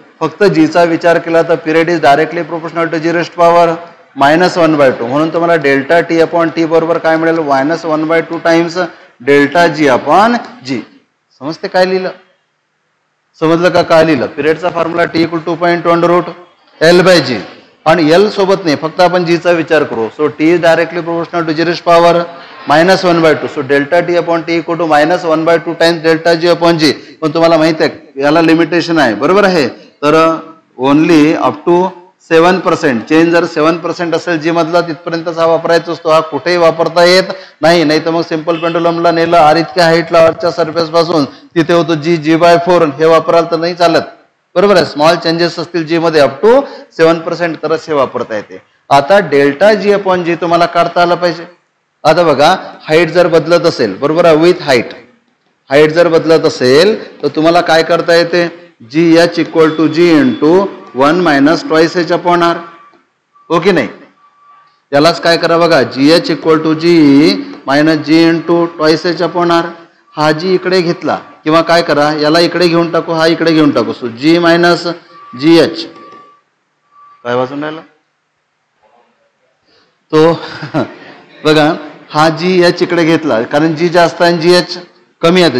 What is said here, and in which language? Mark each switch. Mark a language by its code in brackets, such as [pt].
[mr] फक्त G चा विचार केला तर [en] period is directly proportional to G⁻⁻⁻² [mr] म्हणून तुम्हाला ΔT/T बरोबर काय मिळेल? -1/2 टाइम्स ΔG/G. समजते काय लिहिलं? समजलं का काय लिहिलं? पिरियडचा formula T equal to 2π × √L/G आणि L सोबत नाही, फक्त आपण G चा विचार करू. [en] So T is directly proportional to G⁻⁻⁻1/2. So ΔT/T equal to -1/2 times ΔG/G. [mr] पण तुम्हाला माहिती आहे याला लिमिटेशन आहे. बरोबर आहे. तर ओनली अप टू 7%. चेंज जर 7% असेल G मधला तिथपर्यंतच हा वापरायचा असतो. हा कुठेही वापरता येत नाही. नाही तर मग सिंपल पेंडुलमला नेलं R इतक्या हाईटला अर्चच्या सरफेस पासून, तिथे होतो G/4. हे वापराल तर नाही चालत. बरोबर आहे. स्मॉल चेंजेस असतील G मध्ये अप टू 7% तरच हे वापरता येते. आता ΔG/G तुम्हाला काढता आलं पाहिजे. आता बघा हाईट जर बदलत असेल, बरोबर आहे, विथ हाईट जर बदलत असेल तर तुम्हाला काय करता येते? [en] GH equal to G × 1 - twice H/R. [mr] Okay नाही? यालाच काय करा बघा, GH equal to G [en] Minus G into twice H upon R. [mr] हा जी इकडे घेतला किंवा काय करा याला इकडे घेऊन टाकू, हा इकडे घेऊन टाकू. सो जी मायनस जी एच काय वाचून राहिला तो बघा हा जी एच इकडे घेतला कारण जी जास्त आहे जी एच कमी आहे.